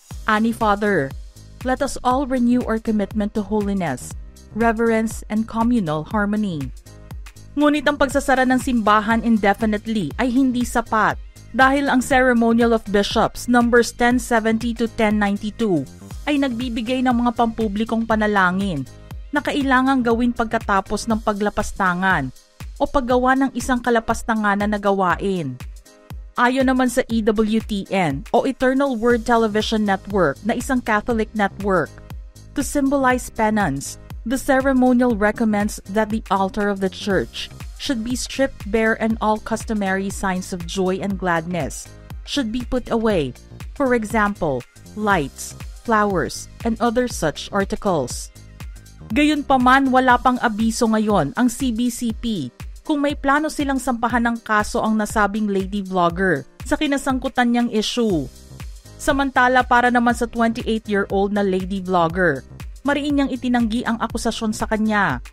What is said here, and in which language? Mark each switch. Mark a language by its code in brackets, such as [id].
[en] Ani Father, let us all renew our commitment to holiness, reverence, and communal harmony. [tl] Ngunit ang pagsasara ng simbahan indefinitely ay hindi sapat Dahil ang Ceremonial of Bishops Numbers 1070 to 1092 ay nagbibigay ng mga pampublikong panalangin na kailangang gawin pagkatapos ng paglapastangan o paggawa ng isang kalapastanganan na gawain. Ayon naman sa EWTN o Eternal Word Television Network na isang Catholic network, [en] to symbolize penance, the ceremonial recommends that the altar of the church should be stripped bare and all customary signs of joy and gladness should be put away, for example, lights, flowers, and other such articles. [tl] Gayunpaman, wala pang abiso ngayon ang CBCP kung may plano silang sampahan ng kaso ang nasabing lady vlogger sa kinasangkutan niyang issue. Samantala, para naman sa 28-year-old na lady vlogger, mariin niyang itinanggi ang akusasyon sa kanya.